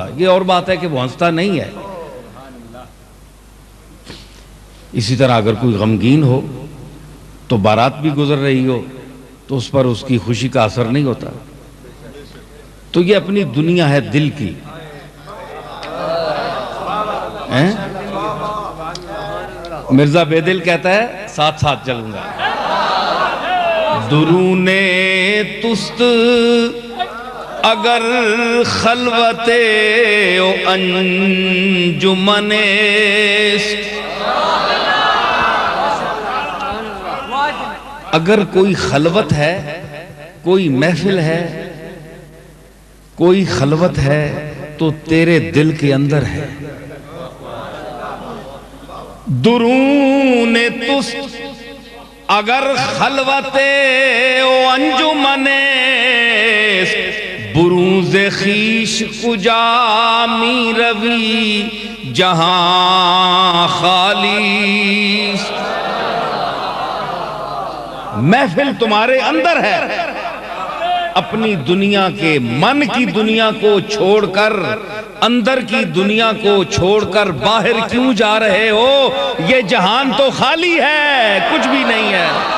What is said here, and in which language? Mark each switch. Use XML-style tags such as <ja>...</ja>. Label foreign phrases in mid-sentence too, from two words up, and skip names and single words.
<ur>یہ اور بات ہے کہ وہ ہنستا نہیں ہے۔ اسی طرح اگر کوئی غمگین ہو تو بارات بھی گزر رہی ہو تو اس پر اس کی خوشی کا اثر نہیں ہوتا۔ تو یہ اپنی دنیا ہے دل کی۔ مرزا بے دل کہتا ہے، ساتھ ساتھ چلوں گا،</ur> <fa>درون تست اگر خلوت و انجمن است،</fa> <ur>اگر کوئی خلوت ہے، کوئی محفل ہے، کوئی خلوت ہے تو تیرے دل کے اندر ہے۔</ur> <fa>درون تست اگر خلوت و انجمن است، بروز خویش کجا می روی جہاں خالی است۔</fa> <ur>محفل تمہارے اندر ہے، اپنی دنیا کے من کی دنیا کو چھوڑ کر، اندر کی دنیا کو چھوڑ کر باہر کیوں جا رہے ہو؟ یہ جہان تو خالی ہے، کچھ بھی نہیں ہے۔</ur>